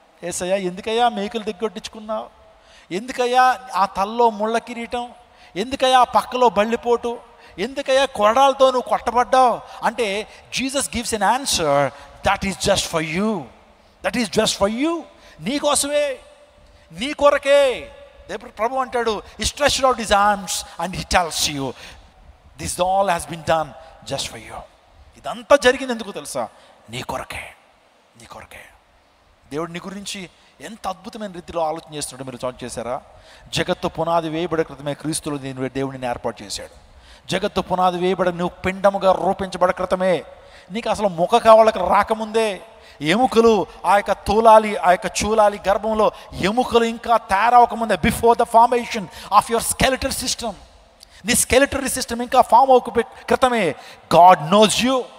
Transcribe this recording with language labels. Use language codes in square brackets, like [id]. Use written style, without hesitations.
[te] యేసయ్యా ఎందుకయ్యా మేకులు దిగ్గొట్టించుకున్నావు? ఎందుకయ్యా ఆ తల్లో ముళ్ళ కిరీటం? ఎందుకయ్యా ఆ పక్కలో బళ్ళిపోటు? ఎందుకయ్యా కొరడాలతో నువ్వు కొట్టబడ్డావు? [en] అంటే Jesus gives an answer that is just for you, that is just for you. [te] నీకోసమే. నీ కొరకే. ప్రభు అంటాడు, [en] he stretched out his arms and he tells you this all has been done just for you. [te] ఇదంతా జరిగింది ఎందుకు తెలుసా? నీ కొరకే, నీ కొరకే. దేవుడు నీ గురించి ఎంత అద్భుతమైన రీతిలో ఆలోచన చేస్తున్నాడో మీరు చాటు చేశారా? జగత్తు పునాది వేయబడే క్రితమే క్రీస్తులో దేవుడిని ఏర్పాటు చేశాడు. జగత్తు పునాది వేయబడ నువ్వు పిండముగా రూపించబడ క్రితమే, నీకు అసలు ముఖ కావళ్ళకి రాకముందే ఎముకలు ఆ యొక్క చూలాలి గర్భంలో ఎముకలు ఇంకా తయారవకముందే, [en] before the formation of your skeletal system, [te] నీ స్కెలిటరీ సిస్టమ్ ఇంకా ఫామ్ అవ్వక క్రితమే [en] God knows you.